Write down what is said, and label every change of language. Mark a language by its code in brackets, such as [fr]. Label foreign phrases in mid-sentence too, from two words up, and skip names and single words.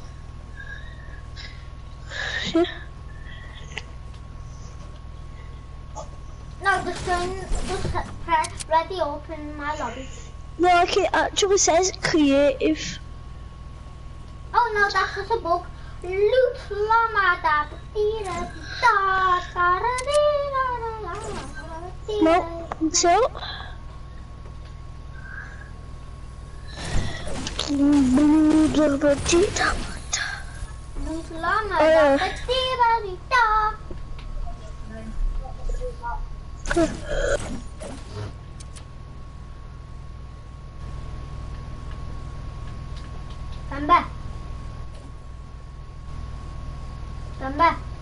[en] Yeah. No, just press ready open my lobby. No, like it actually says creative. Oh no, that's just a bug. Loot llama da da da da. No, so. Loot llama da da da. Come back. Come back.